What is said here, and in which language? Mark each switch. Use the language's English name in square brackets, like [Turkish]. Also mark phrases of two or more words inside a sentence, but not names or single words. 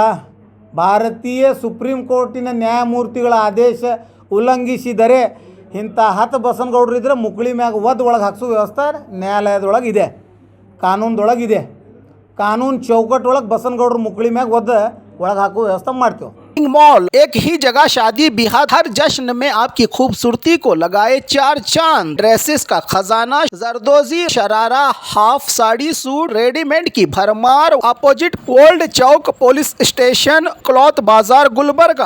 [Kannada] ಭಾರತೀಯ ಸುಪ್ರೀಂ ಕೋರ್ಟಿನ ನ್ಯಾಯಮೂರ್ತಿಗಳ ಆದೇಶ ಉಲ್ಲಂಘಿಸಿದರೆ ಇಂಥ 10 ಬಸನಗೌಡರು ಇದ್ದರೆ ಮುಕ್ಳಿ ಮ್ಯಾಗ ಒದ್ದು ಒಳಗೆ ಹಾಕ್ಸೋ ವ್ಯವಸ್ಥೆ ನ್ಯಾಯಾಲಯದೊಳಗಿದೆ, ಕಾನೂನದೊಳಗಿದೆ. ಕಾನೂನು ಚೌಕಟ್ಟೊಳಗೆ ಬಸನಗೌಡರು ಮುಕ್ಳಿ ಮ್ಯಾಗ ಒದ್ದು ಒಳಗೆ ಹಾಕೋ ವ್ಯವಸ್ಥೆ ಮಾಡ್ತೀವಿ. [Hindi] मॉल एक ही जगह शादी ब्याह हर जश्न में आपकी खूबसूरती को लगाए 4 चांद. ड्रेसेस का खजाना, जरदोजी, शरारा, हाफ साड़ी, सूट, रेडीमेड की भरमार. अपोजिट ओल्ड चौक पुलिस स्टेशन, क्लॉथ बाजार, गुलबर्गा.